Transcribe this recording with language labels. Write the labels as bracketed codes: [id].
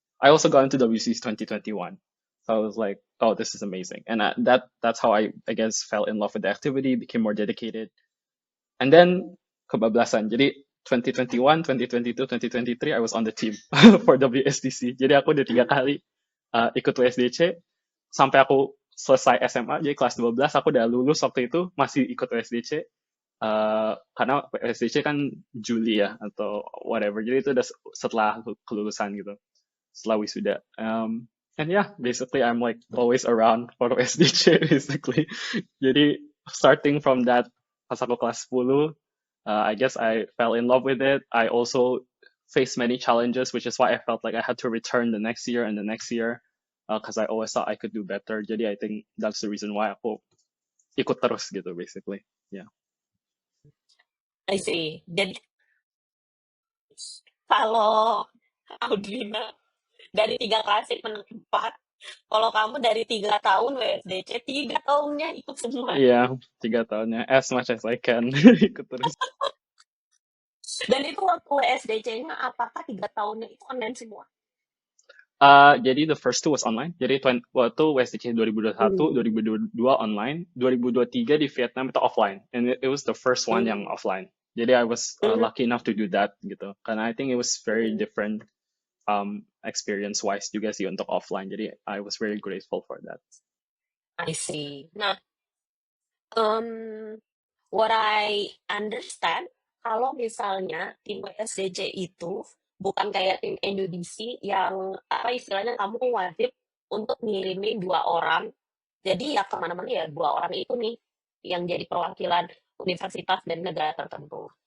[en] I also got into WC's 2021. So I was like, oh, this is amazing. And that's how I guess fell in love with the activity, became more dedicated. And then [id] kebablasan. Jadi [en] 2021, 2022, 2023, I was on the team for WSDC. [id] Jadi aku udah 3 kali ikut WSDC sampai aku selesai SMA. Jadi kelas 12 aku udah lulus waktu itu masih ikut WSDC. Karena WSDC kan Juli ya atau whatever. Jadi itu udah setelah kelulusan gitu. Setelah wisuda. [en] And yeah, basically I'm like always around for WSDC basically. [id] Jadi [en] starting from that [id] pas aku kelas 10, [en] I guess I fell in love with it. I also faced many challenges, which is why I felt like I had to return the next year and the next year, because I always thought I could do better. [id] Jadi [en] I think that's the reason why [id] aku ikut terus gitu [en] basically. Yeah. I see. [id] Jadi kalau Audrina dari 3 klasik menang 4, kalau kamu dari 3 tahun WSDC, 3 tahunnya ikut semua. Iya, 3 tahunnya [en] as much as I can [id] ikut terus. Dan itu waktu WSDC-nya, apakah 3 tahunnya itu online semua? Jadi [en] the first two was online. [id] Jadi waktu WSDC 2021, 2022 online, 2023 di Vietnam itu offline. [en] And it was the first one [id] yang offline. Jadi [en] I was lucky enough to do that [id] gitu. Karena [en] I think it was very different experience wise [id] juga sih untuk offline. Jadi [en] I was very grateful for that. I see. [id] Nah, [en] what I understand, [id] kalau misalnya tim WSDC itu bukan kayak tim NUDC yang apa istilahnya kamu wajib untuk ngirimin 2 orang. Jadi ya kemana-mana ya 2 orang itu nih yang jadi perwakilan universitas dan negara tertentu.